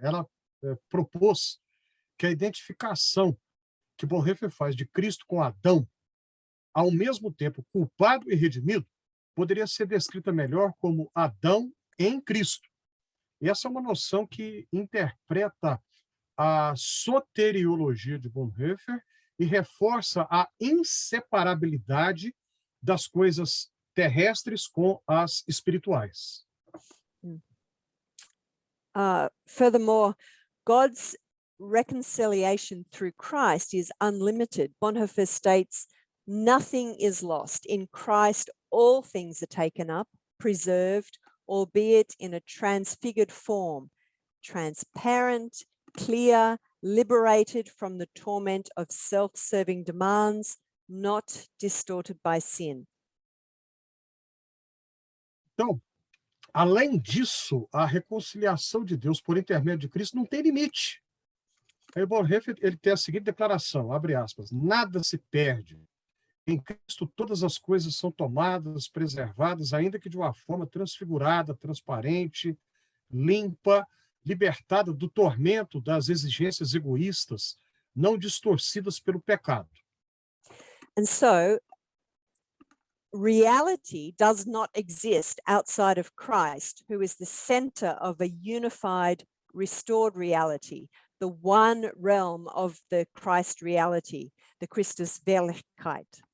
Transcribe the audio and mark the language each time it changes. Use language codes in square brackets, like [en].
[pt] Ela propôs que a identificação que Bonhoeffer faz de Cristo com Adão, ao mesmo tempo culpado e redimido, poderia ser descrita melhor como Adão em Cristo. E essa é uma noção que interpreta a soteriologia de Bonhoeffer e reforça a inseparabilidade das coisas terrestres com as espirituais. [en] Furthermore, God's reconciliation through Christ is unlimited. Bonhoeffer states, nothing is lost. In Christ, all things are taken up, preserved, albeit in a transfigured form, transparent, clear, liberated from the torment of self-serving demands, not distorted by sin. [pt] Então, além disso, a reconciliação de Deus por intermédio de Cristo não tem limite. Aí Bonhoeffer, ele tem a seguinte declaração, abre aspas, nada se perde. Em Cristo todas as coisas são tomadas, preservadas, ainda que de uma forma transfigurada, transparente, limpa, libertada do tormento das exigências egoístas, não distorcidas pelo pecado. [en] And so, reality does not exist outside of Christ, who is the center of a unified, restored reality, the one realm of the Christ reality, the Christuswirklichkeit.